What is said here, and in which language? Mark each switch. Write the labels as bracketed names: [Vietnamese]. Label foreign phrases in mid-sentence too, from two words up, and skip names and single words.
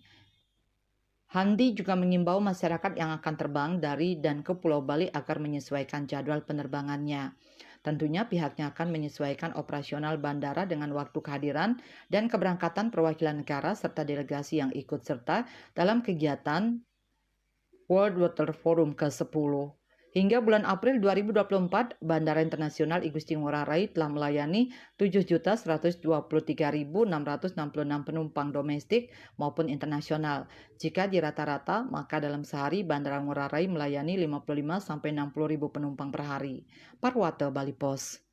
[Indonesian] Handi juga mengimbau masyarakat yang akan terbang dari dan ke Pulau Bali agar menyesuaikan jadwal penerbangannya. Tentunya pihaknya akan menyesuaikan operasional bandara dengan waktu kehadiran dan keberangkatan perwakilan negara serta delegasi yang ikut serta dalam kegiatan World Water Forum ke-10. Hingga bulan April 2024, Bandara Internasional Igusti Ngurah Rai telah melayani 7.123.666 penumpang domestik maupun internasional. Jika di rata-rata, maka dalam sehari Bandara Ngurah Rai melayani 55-60.000 penumpang per hari. Parwata Bali Pos.